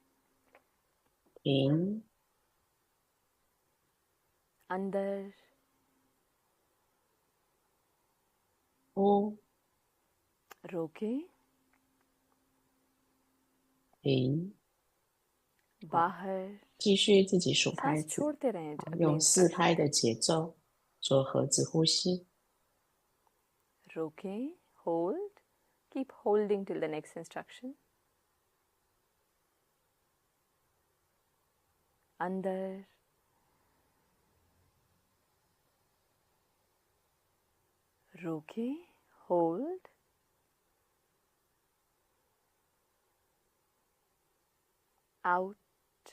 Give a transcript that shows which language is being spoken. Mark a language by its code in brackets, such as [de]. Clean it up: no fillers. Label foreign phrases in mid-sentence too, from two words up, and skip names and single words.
[zh] 停。 [hi] अंदर. [zh] 呼。 [hi] रोकें. [zh] 停。 [hi] बाहर. [zh] 继续自己数拍 [hi] सांस [zh] 子， [hi] छोड़ते रहें. अगले [zh] 用4 [hi] instruction [zh] 拍的节奏做盒子呼吸。 [hi] रोकें. होल्ड. [en] Keep holding till the next instruction. [hi] अंदर. रोकें. [en] Hold. Out.